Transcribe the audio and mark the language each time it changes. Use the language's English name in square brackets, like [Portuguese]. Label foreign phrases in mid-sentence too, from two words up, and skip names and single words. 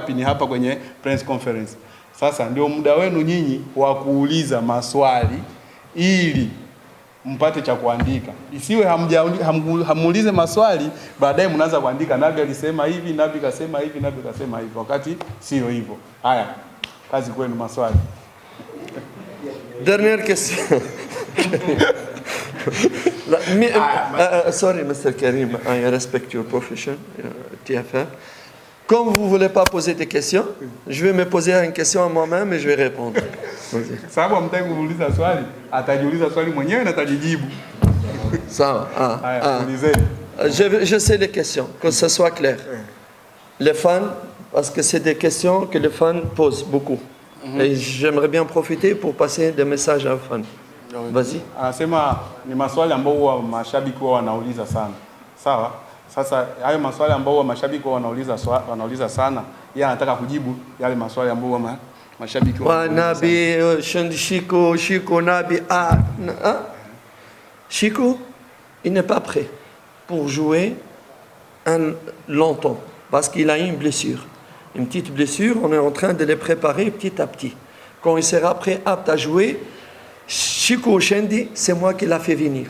[Swahili] Ni hapa kwenye [English] press conference. [Swahili] Sasa ndio muda wenu nyinyi wa kuuliza maswali ili mpate cha kuandika. Isiwe hamuulize maswali baadaye mnaanza kuandika Nabi alisema hivi, Nabi kasema hivi, Nabi kasema hivi, wakati sio hivyo. Haya, kazi kwenu, maswali. [French] Dernière question. [English] Sorry, Mr. Karim, I respect your profession, TFR. [French] Comme vous ne voulez pas poser des questions, je vais me poser une question à moi-même et je vais répondre. [Swahili] Sababu hamtaki kuuliza swali, atajiuliza swali mwenyewe na atajijibu. [French] Ça va. Je sais les questions, que ce soit clair. Les fans, parce que c'est des questions que les fans posent beaucoup. Et j'aimerais bien profiter pour passer des messages aux fans. Vas-y. [Swahili] Anasema ni maswali ambao huwa mashabiki wao wanauliza sana. Sawa? Sasa hayo maswali ambao huwa mashabiki wao wanauliza sana, yeye anataka kujibu yale maswali ambao huwa mashabiki wao wanauliza. [French] Nabi, Chico, Nabi, Chico, il n'est pas prêt pour jouer longtemps parce qu'il a une blessure. Une petite blessure, on est en train de les préparer petit à petit. Quand il sera prêt, apte à jouer, Chico Shendi, c'est moi qui l'a fait venir.